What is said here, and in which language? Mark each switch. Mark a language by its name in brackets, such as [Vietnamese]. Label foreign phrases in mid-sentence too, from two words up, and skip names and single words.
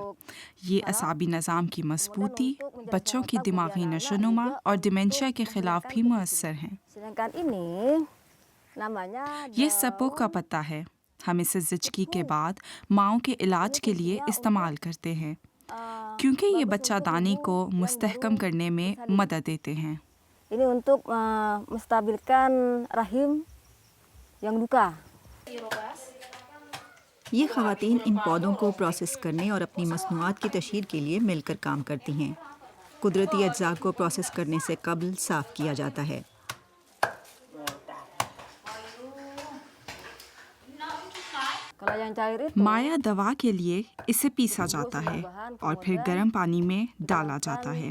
[Urdu] یہ اعصابی نظام کی مضبوطی، بچوں کی دماغی نشوونما اور ڈیمنشیا کے خلاف بھی مؤثر ہیں. یہ سپو کا پتا ہے. ہم اسے زچگی کے بعد ماؤں کے علاج کے لیے استعمال کرتے ہیں، کیونکہ یہ بچہ دانی کو مستحکم کرنے میں مدد دیتے ہیں. [Indonesian] Ini untuk menstabilkan rahim yang luka. [Urdu] یہ خواتین ان پودوں کو پروسیس کرنے اور اپنی مصنوعات کی تشہیر کے لیے مل کر کام کرتی ہیں. قدرتی اجزا کو پروسیس کرنے سے قبل صاف کیا جاتا ہے. مایا دوا کے لیے اسے پیسا جاتا ہے اور پھر گرم پانی میں ڈالا جاتا ہے.